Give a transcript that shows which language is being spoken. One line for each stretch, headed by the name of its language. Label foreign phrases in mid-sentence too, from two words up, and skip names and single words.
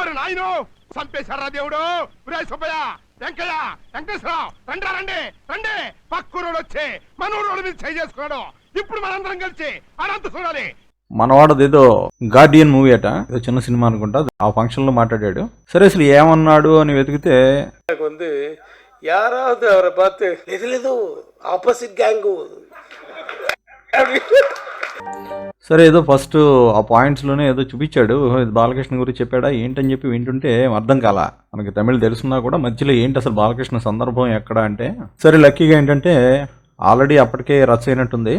Telugu: మనవాడది ఏదో గార్డియన్ మూవీ అట, ఏదో చిన్న సినిమా అనుకుంటా. ఆ ఫంక్షన్ లో మాట్లాడాడు. సరే, అసలు ఏమన్నాడు అని వెతికితే
Tamil: யாராவது அவரை பார்த்து எதுல ஏதோ ஆப்போசிட் கேங்கு.
Telugu: సరే, ఏదో ఫస్ట్ ఆ పాయింట్స్ లోనే ఏదో చూపించాడు. ఇది బాలకృష్ణ గురించి చెప్పాడా ఏంటని చెప్పి వింటుంటే అర్థం కాల. మనకి తమిళ తెలుసున్నా కూడా మధ్యలో ఏంటి అసలు బాలకృష్ణ సందర్భం ఎక్కడ అంటే, సరే లక్కీగా ఏంటంటే ఆల్రెడీ అప్పటికే రచ్చ అయినట్టుంది.